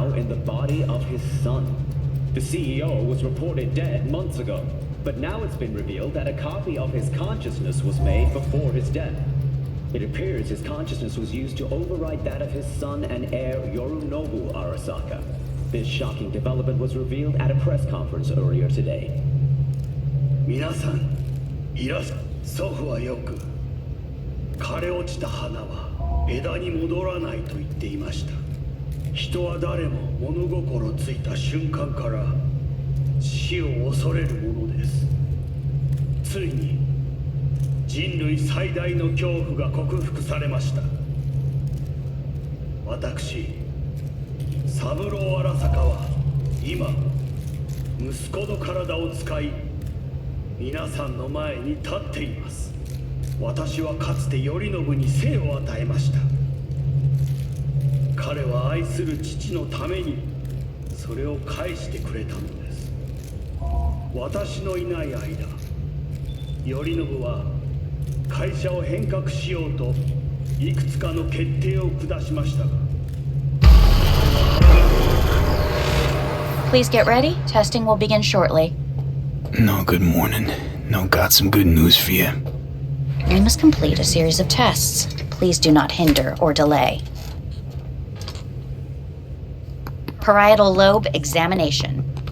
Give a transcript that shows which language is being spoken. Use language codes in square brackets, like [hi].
[en] The CEO was reported dead months ago, but now it's been revealed that a copy of his consciousness was made before his death. It appears his consciousness was used to override that of his son and heir Yorinobu Arasaka. This shocking development was revealed at a press conference earlier today. [ja] 皆さん、祖父はよく枯れ落ちた花は枝に戻らないと言っていました。人は誰も物心ついた瞬間から死を恐れるものです。ついに人類最大の恐怖が克服されました。私、三郎荒坂は今息子の体を使い皆さんの前に立っています。私はかつて頼信に生を与えました。彼は愛する父のためにそれを返してくれたのです。私のいない間、頼信は会社を変革しようといくつかの決定を下しましたが。 [en] Please get ready. Testing will begin shortly. No, good morning. No, got some good news for you. We must complete a series of tests. Please do not hinder or delay. Parietal lobe examination.